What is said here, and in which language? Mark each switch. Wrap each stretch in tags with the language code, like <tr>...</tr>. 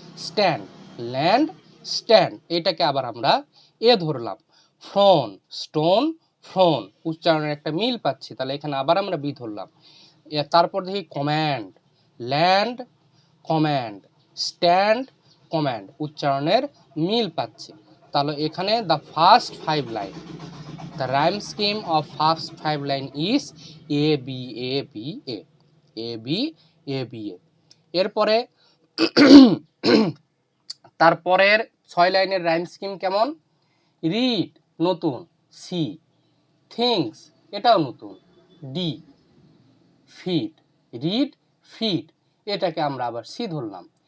<bn>Stand, land stand, এটাকে আবার আমরা এ ধরলাম। ফ্রন, স্টোন ফ্রন, উচ্চারণের একটা মিল পাচ্ছি, তাহলে এখানে আবার আমরা বি ধরলাম। তারপর দেখি command, land command, stand command, উচ্চারণের মিল পাচ্ছি। তাহলে এখানে</bn> <en>The first 5 line, the rhyme scheme of first 5 line is A B A B A, A B A B A।</en> <bn>এরপরে তারপরের 6 লাইনের রাইম স্কিম কেমন? রিড, নতুন, সি, থিংস, এটাও নতুন, ডি, ফিট, রিড ফিট, এটাকে আমরা আবার সি ধরলাম।</bn>